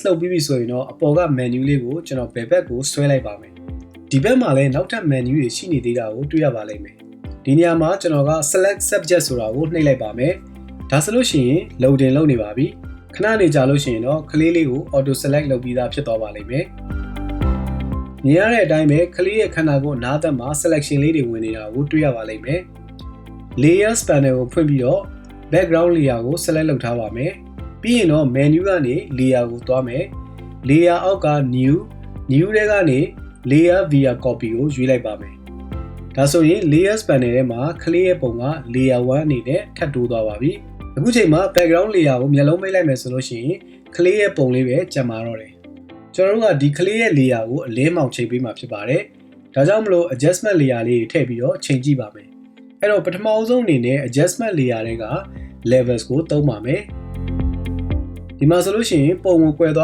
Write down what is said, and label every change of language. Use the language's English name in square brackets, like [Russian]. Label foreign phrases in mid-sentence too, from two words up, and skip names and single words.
[Burmese] လုပ်ပြီးပြီဆိုရင်တော့အပေါ်က menu လေးကိုကျွန်တော်ဘယ်ဘက်ကိုဆွဲလိုက်ပါမယ်ဒီဘက်မှာလည်းနောက်ထပ် menu တွေရှိနေသေးတာကိုတွေ့ရပါလိမ့်မယ်ဒီနေရာမှာကျွန်တော်က [English] select subject [Burmese] ဆိုတာကိုနှိပ်လိုက်ပါမယ်ဒါဆိုလို့ရှိရင် loading လုပ်နေပါပြီခဏနေကြာလို့ရှိရင်တော့ကလေးလေးကို [English] auto select [Burmese] လုပ်ပြီးသားဖြစ်သွားပါလိမ့်မယ်မြင်ရတဲ့အတိုင်းပဲကလေးရဲ့ခန္ဓာကိုယ်အနားသက်မှာ selection လေးတွေဝင်နေတာကိုတွေ့ရပါလိမ့်မယ် [English] layers panel [Burmese] ကိုဖွင့်ပြီးတော့ [English] background layer [Burmese] ကို select လုပ်ထားပါမယ်ပြီးရင်တော့ menu ကနေ layer ကိုသွားမယ် layer အောက်က new ထဲကနေ [English] layer via copy [Burmese] ကိုရွေးလိုက်ပါမယ်ဒါဆိုရင် [English] layers panel [Burmese] ထဲမှာကလေးရဲ့ပုံက layer 1အနေနဲ့ထပ်တိုးသွားပါပြီ အခုချိန်မှာ [English] background layer [Burmese] ကိုမျက်လုံးမိတ်လိုက်မယ်ဆိုလို့ရှိရင်ကလေးရဲ့ပုံလေးပဲကျန်ပါတော့တယ်ကျွန်တော်တို့ကဒီကလေးရဲ့ layer ကိုအလင်းမောင်ချိန်ပေးမှာဖြစ်ပါတယ်ဒါကြောင့်မလို့ [English] adjustment layer [Burmese] လေးထည့်ပြီးတော့ချိန်ကြည့်ပါမယ်အဲ့တော့ပထမအဆုံးအနေနဲ့ [English] adjustment layer [Burmese] တွေက levels ကိုသုံးပါမယ်ဒီမှာဆိုလို့ရှိရင်ပုံကိုကွယ်